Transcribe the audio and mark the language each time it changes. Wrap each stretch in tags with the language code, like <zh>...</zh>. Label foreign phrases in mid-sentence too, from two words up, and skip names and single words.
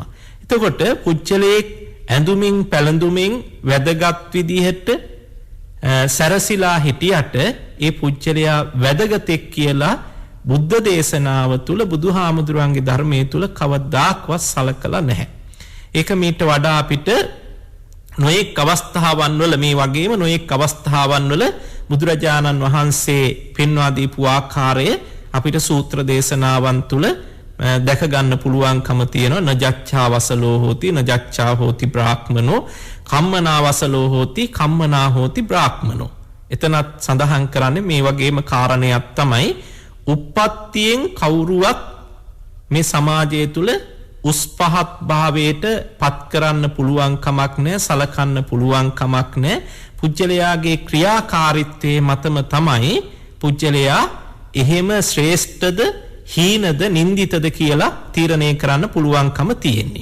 <si>එතකොට පුජ්‍යලයේ ඇඳුමින් පැළඳුමින් වැදගත් විදිහට සරසිලා හිටියට ඒ පුජ්‍යලයා වැදගතෙක් කියලා බුද්ධ දේශනාව තුල බුදුහාමුදුරන්ගේ ධර්මයේ තුල කවදාක්වත් සලකලා නැහැ. ඒක මීට වඩා අපිට නොයෙක් අවස්ථාවන් වල මේ වගේම නොයෙක් අවස්ථාවන් වල බුදුරජාණන් වහන්සේ පෙන්වා දීපු ආකාරය අපිට සූත්‍ර දේශනාවන් තුල දැක ගන්න පුළුවන්කම තියෙනවා.</si> <pi>නජච්ඡා වසලෝ හෝති නජච්ඡා හෝති බ්‍රාහ්මනෝ කම්මනා වසලෝ හෝති කම්මනා හෝති බ්‍රාහ්මනෝ.</pi> <si>එතනත් සඳහන් කරන්නේ මේ වගේම කාරණයක් තමයි උප්පත්තියෙන් කවුරුවත් මේ සමාජය තුල උස් පහත් භාවයට පත් කරන්න පුළුවන් කමක් නැහැ සලකන්න පුළුවන් කමක් නැහැ. පුජ්‍යලයාගේ ක්‍රියාකාරීත්වයේ මතම තමයි පුජ්‍යලයා එහෙම ශ්‍රේෂ්ඨද හීනද නින්දිතද කියලා තීරණය කරන්න පුළුවන්කම තියෙන්නේ.</si>